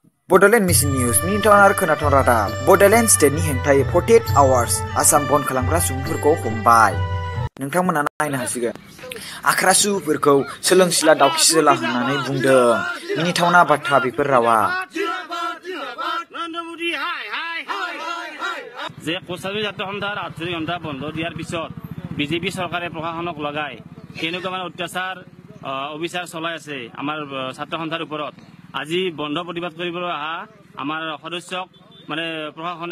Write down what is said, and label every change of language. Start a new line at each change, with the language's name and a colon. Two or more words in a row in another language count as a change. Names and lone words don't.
Bodo: Bodoland Mission News Minitonar Konaton Radar Bodoland State ni hengtai 48 hours Asam bon kalamgra sumfurko hombai Nongtangmona naयनो हासिगोन आख्रासुफोरखौ सोलोंसिला दावखिसोला होननानै बुंदों मिनिथावना बाथ्रा बेफोर रावा
Assamese: যে কোচাবি জাতীয় সন্থাৰ 48 ঘণ্টা বন্ধ দিয়াৰ পিছত বিজেপি চৰকাৰে প্ৰশাসনক লগাই কেনেকুৱা মানে অত্যাচাৰ অবিচাৰ চলাই আছে আমাৰ ছাত্ৰ সন্থাৰ ওপৰত আজি বন্ধ প্ৰতিবাদ কৰিবলৈ আহা আমাৰ সদস্যক মানে প্ৰশাসনে